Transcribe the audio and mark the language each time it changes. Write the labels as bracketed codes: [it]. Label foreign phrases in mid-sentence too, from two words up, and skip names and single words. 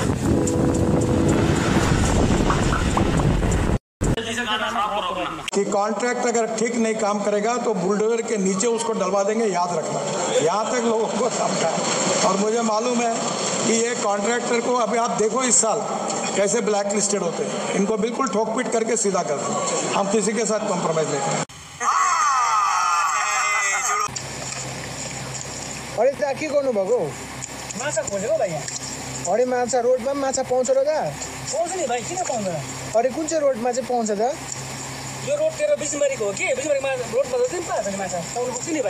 [hi] कि कॉन्ट्रैक्ट अगर ठीक नहीं काम करेगा तो बुलडोजर के नीचे उसको डलवा देंगे, याद रखना। यहाँ तक लोगों को समझा है और मुझे मालूम है कि ये कॉन्ट्रैक्टर को अभी आप देखो इस साल कैसे [en] black listed [hi] होते हैं, इनको बिल्कुल ठोक पीट करके सीधा कर दो। हम किसी के साथ कॉम्प्रोमाइज नहीं करें। [ne] अरे त्यहाँ के गर्नुभएको? माछा खोजेको भाइ यहाँ। अरे माछा रोडमा पनि माछा पाउँछ र त? पाउँछ नि भाइ, किन पाउँदैन? अरे कुन चाहिँ रोडमा चाहिँ पाउँछ त? यो रोड तेरो बिजनबारीको हो कि? बिजनबारीमा रोडमा त पनि पाएको छ माछा, तपाईँले पुग्छ नि भाइ।